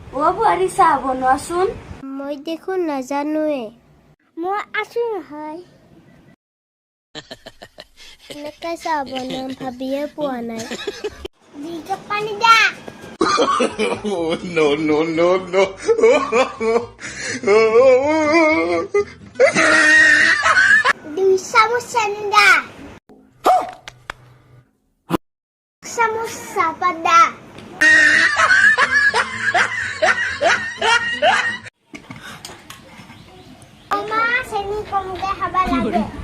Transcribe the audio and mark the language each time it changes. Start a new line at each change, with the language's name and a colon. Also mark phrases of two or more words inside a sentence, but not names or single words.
Assamese: বুঢ়ী চাহ বনোৱাচোন মই দেখোন নাজানোৱে মই আছো নহয় এনেকৈ চাহ বনাম ভাবিয়ে পোৱা নাই দুই পানী দা
English: Oh, no, no, no, no.
Assamese: দুই চামুচ চেনি দা চামুচ চাহপাত দা মা চেনি কমকে খাব লাগে